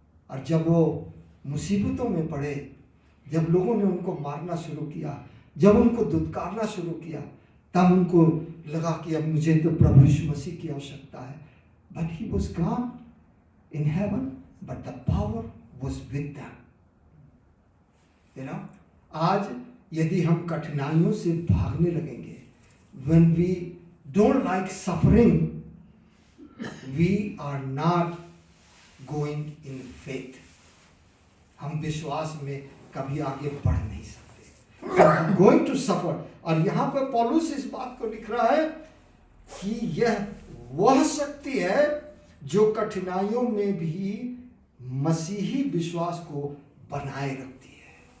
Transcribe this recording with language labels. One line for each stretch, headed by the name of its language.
Hindi: और जब वो मुसीबतों में पड़े, जब लोगों ने उनको मारना शुरू किया, जब उनको दुत्कारना शुरू किया, तब उनको लगा कि अब मुझे तो प्रभु यीशु मसीह की आवश्यकता है।
English: But he was gone in heaven, but the power was with them, you know.
Hindi: आज यदि हम कठिनाइयों से भागने लगेंगे,
English: when we don't like suffering, we are not going in faith.
Hindi: हम विश्वास में कभी आगे बढ़ नहीं सकते।
English: Going to suffer।
Hindi: और यहाँ पर पौलुस इस बात को लिख रहा है कि यह वह शक्ति है जो कठिनाइयों में भी मसीही विश्वास को बनाए रखती है।